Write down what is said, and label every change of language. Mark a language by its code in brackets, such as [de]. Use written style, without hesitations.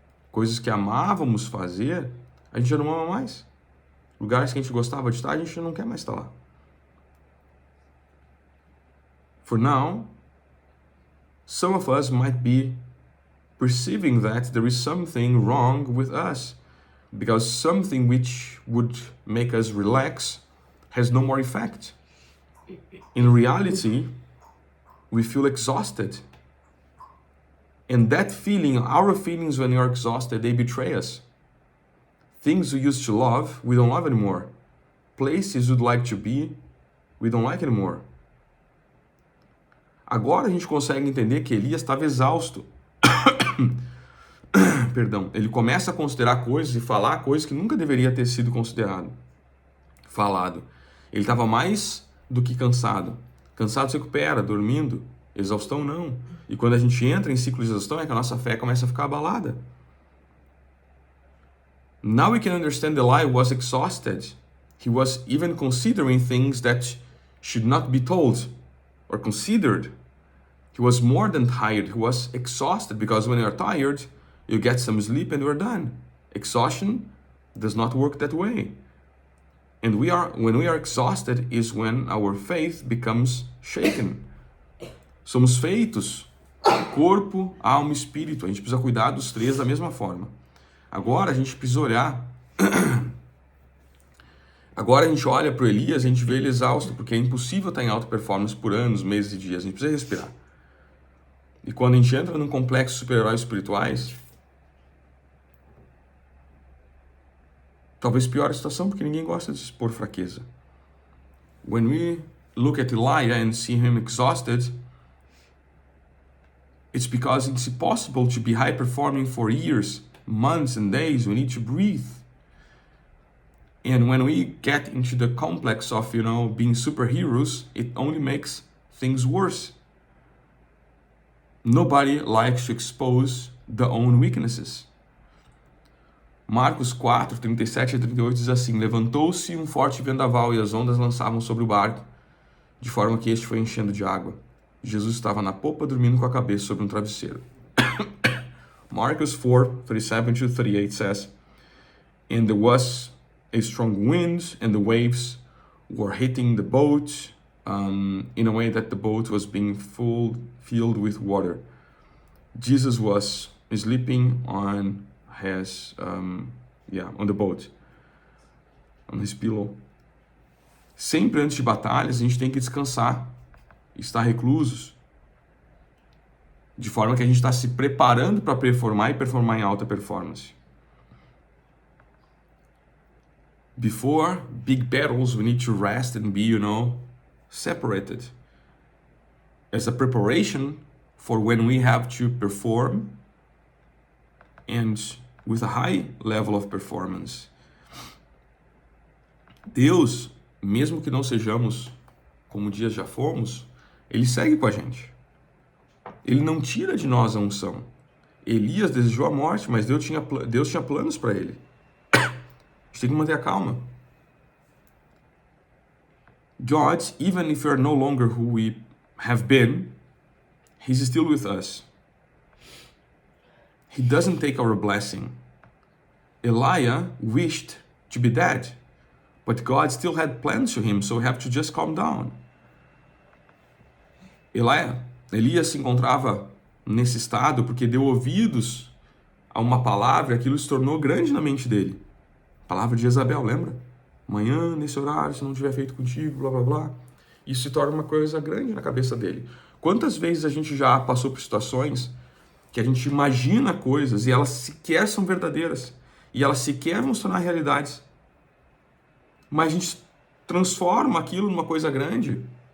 [pt] Coisas que amávamos fazer, a gente já não ama mais. Lugares que a gente gostava de estar, a gente já não quer mais estar lá. [en] For now, some of us might be perceiving that there is something wrong with us, because something which would make us relax has no more effect. In reality, we feel exhausted. And that feeling, our feelings when we are exhausted, they betray us. Things we used to love, we don't love anymore. Places we'd like to be, we don't like anymore. [pt] Agora a gente consegue entender que Elias estava exausto. Perdão, ele começa a considerar coisas e falar coisas que nunca deveria ter sido falado. Ele estava mais do que cansado. Cansado se recupera, dormindo. Exaustão não. E quando a gente entra em ciclo de exaustão é que a nossa fé começa a ficar abalada. [en] Now we can understand the lie was exhausted. He was even considering things that should not be told or considered. He was more than tired. He was exhausted, because when you are tired, you get some sleep and you're done. Exhaustion does not work that way. And when we are exhausted is when our faith becomes shaken. [pt] Somos feitos corpo, alma e espírito. A gente precisa cuidar dos três da mesma forma. Agora a gente precisa olhar. Agora a gente olha para o Elias, a gente vê ele exausto, porque é impossível estar em alta performance por anos, meses e dias. A gente precisa respirar. E quando a gente entra num complexo de super-heróis espirituais, talvez pior a situação, porque ninguém gosta de expor fraqueza. [en] When we look at Elijah and see him exhausted, it's because it's impossible to be high-performing for years, months and days. We need to breathe. And when we get into the complex of, being superheroes, it only makes things worse. Nobody likes to expose their own weaknesses. [pt] Marcos 4, 37 e 38 diz assim: levantou-se um forte vendaval e as ondas lançavam sobre o barco, de forma que este foi enchendo de água. Jesus estava na popa dormindo com a cabeça sobre um travesseiro. [en] Marcos 4, 37 to 38 says, and there was a strong wind and the waves were hitting the boat in a way that the boat was being filled with water. Jesus was sleeping on his, on the boat, on his pillow. [pt] Sempre antes de batalhas, a gente tem que descansar, estar reclusos, de forma que a gente está se preparando para performar e performar em alta performance. [en] Before big battles, we need to rest and be, separated. As a preparation for when we have to perform and with a high level of performance. [pt] Deus, mesmo que não sejamos como dias já fomos, Ele segue com a gente. Ele não tira de nós a unção. Elias desejou a morte, mas Deus tinha planos para ele. A gente tem que manter a calma. [en] God, even if we are no longer who we have been, He's still with us. He doesn't take our blessing. Elijah wished to be dead, but God still had plans for him, so we have to just calm down. [pt] Elias se encontrava nesse estado porque deu ouvidos a uma palavra, aquilo se tornou grande na mente dele. Palavra de Jezabel, lembra? Manhã, nesse horário, se não tiver feito contigo, blá blá blá. Isso se torna uma coisa grande na cabeça dele. Quantas vezes a gente já passou por situações que a gente imagina coisas e elas sequer são verdadeiras, e elas sequer vão se tornar realidades, mas a gente transforma aquilo numa coisa grande.